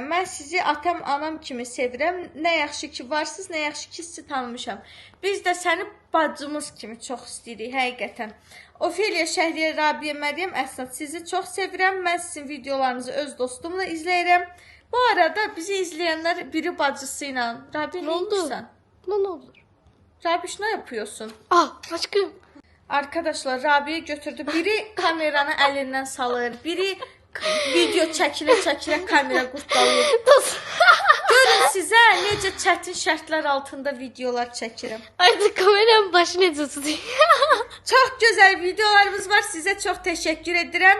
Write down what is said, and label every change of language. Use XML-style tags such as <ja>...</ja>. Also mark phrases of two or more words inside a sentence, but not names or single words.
<az>Mən sizi atam, anam kimi sevirəm. Nə yaxşı ki varsınız, nə yaxşı ki sizi tanımışam. Biz də səni bacımız kimi çox istəyirik həqiqətən. Ofeliya, Şəhriyə, Rabiyə, Məryəm, Əsnad, sizi çox sevirəm. Mən sizin videolarınızı öz dostumla izləyirəm. Bu arada bizi izləyənlər biri bacısı ilə. Rabiyə, nə edirsən?</az> <tr>Buna ne olur? Rabiş, ne yapıyorsun? Ah aşkım. Arkadaşlar,</tr> <az>Rabiyə götürdü. Biri kameranı əlindən salır, biri video çəkilə-çəkilə kamera qurtdalayır. Görün sizə necə çətin şərtlər altında videolar çəkirəm.</az> <tr>Artık kameranın başına tutayım.</tr> <az>Çox gözəl videolarımız var. Sizə çox təşəkkür edirəm.</az>